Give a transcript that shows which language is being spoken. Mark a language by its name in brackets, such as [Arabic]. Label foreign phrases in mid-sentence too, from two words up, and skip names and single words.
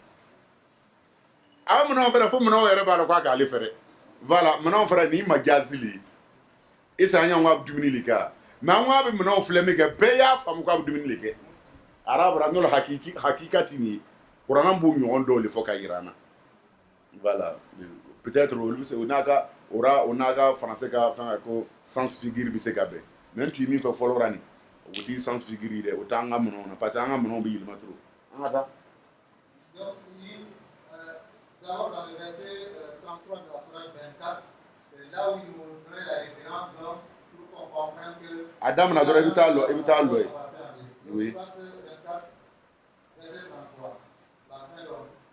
[Bambara] aw mana fɛrɛ fo mana yɛrɛ b'a la k'a k'ale fɛrɛ voilà mana fɛrɛ ni majazi le isa an y'an ka dumuni le kɛ mais an ko a bɛ mana filɛ min kɛ bɛɛ y'a faamu k'a bɛ dumuni le kɛ arabara n'o hakikati ni kuranna b'o ɲɔgɔn dɔw le fɔ ka yira an na [French] voilà peut-être [Bambara] olu bɛ se o n'a ka français ka fɛn ko [French] sens figure [Bambara] bɛ se ka bɛn mais tu min fɛ fɔlɔ ra ni o t'i [French] sens figure [Bambara] dɛ o t'an ka minɛnw na [French] parce que [Bambara] an ka minɛnw bɛ yɛlɛma trop an ka taa. [French] D'abord, dans le verset 33 de la Sourate 24, c'est là où il nous donne la référence donc, pour qu'on comprenne que. Adam n'a pas été à l'eau. Oui. 24, verset 33. La fin de.